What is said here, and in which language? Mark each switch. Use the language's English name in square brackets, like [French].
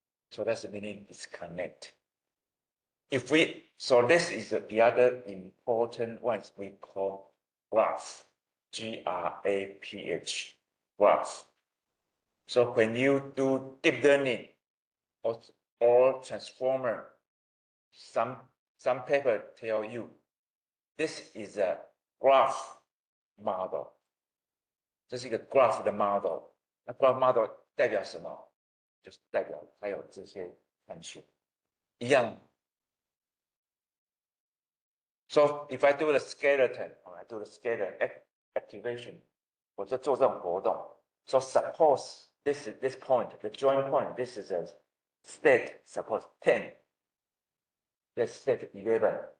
[English] So that's the meaning disconnect. So this is the other important ones we call graph, G-R-A-P-H, graph. So when you do deep learning or transformer, some paper tell you this is a graph model. [Chinese] 这是一个 graph 的 model。那 graph model 代表什么？就是代表它有这些参数，一样。 [English] So if I do the skeleton, or I do the skeleton activation, [Chinese] 我就做这种活动。 [English] So suppose this point, the joint point, this is a state, suppose 10. That's state 11.